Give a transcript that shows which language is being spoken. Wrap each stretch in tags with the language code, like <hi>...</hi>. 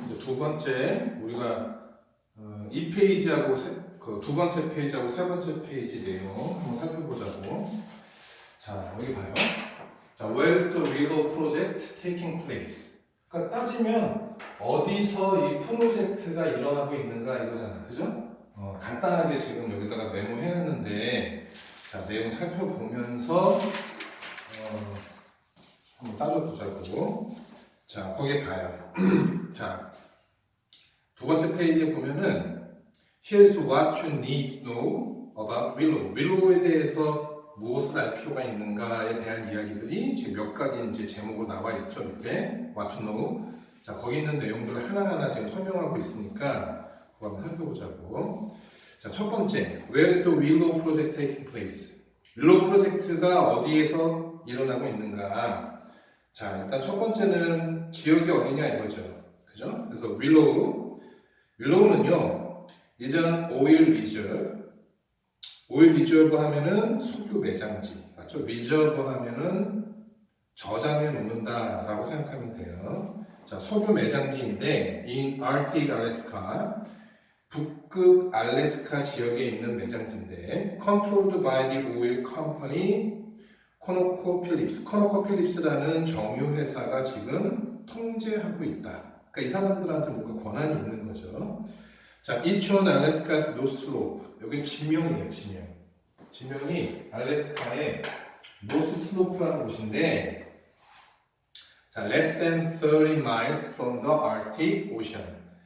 <ko>이제 두 번째 우리가 이 페이지하고 두 번째 페이지하고 세 번째 페이지 내용 한번 살펴보자고. 자, 여기 봐요.</ko> <en>자, where is the real project taking place?</en> <ko>그러니까 따지면 어디서 이 프로젝트가 일어나고 있는가 이거잖아, 그죠? 간단하게 지금 여기다가 메모해놨는데, 자, 내용 살펴보면서 한번 따져보자고. 자, 거기에 가요. 자, 두 번째 페이지에 보면은</ko> <en>Here's what you need to know about Willow.</en> <ko>윌로우에 대해서 무엇을 알 필요가 있는가에 대한 이야기들이 지금 몇 가지 이제 제목으로 나와 있죠.</ko> <en>밑에 What to know.</en> <ko>자, 거기 있는 내용들을 하나하나 지금 설명하고 있으니까 그거 한번 살펴보자고.</ko> <en>자, 첫 번째, Where is the Willow project taking place?</en> <ko>윌로우 프로젝트가 어디에서 일어나고 있는가? 자, 일단 첫 번째는 지역이 어디냐 이거죠. 그죠? 그래서 윌로우는요, 이전 오일 리저브 하면은 석유 매장지, 맞죠? 리저브 하면은 저장해 놓는다라고 생각하면 돼요. 자, 석유 매장지인데,</ko> <en>in Arctic Alaska,</en> <ko>북극 알래스카 지역에 있는 매장지인데,</ko> <en>controlled by the oil company</en> <ko>코노코필립스라는 정유회사가 지금 통제하고 있다. 그러니까 이 사람들한테 뭔가 권한이 있는 거죠. 자, 이촌 알래스카스 노스로프. 여기 지명이에요, 지명. 지명이 알래스카의 노스슬로프라는 곳인데, 자,</ko> <en>less than 30 miles from the Arctic Ocean.</en>